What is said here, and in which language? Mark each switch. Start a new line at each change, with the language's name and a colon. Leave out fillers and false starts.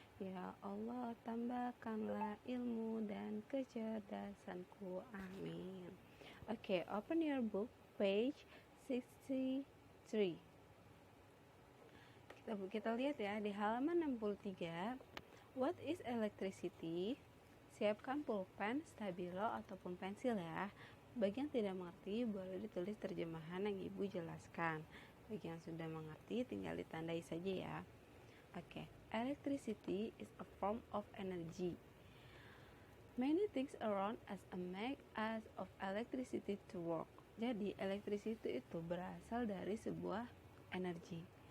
Indonesian: Ya Allah, tambahkanlah ilmu dan kecerdasanku. Amin.
English: Okay, open your book, page 63.
Indonesian: Kita lihat ya di halaman 63.
English: What is electricity?
Indonesian: Siapkan pulpen, stabilo, ataupun pensil ya. Bagi yang tidak mengerti, boleh ditulis terjemahan yang Ibu jelaskan. Bagi yang sudah mengerti, tinggal ditandai saja ya.
English: Oke, electricity is a form of energy. Many things around us make us of electricity to work.
Indonesian: Jadi, electricity itu berasal dari sebuah energi.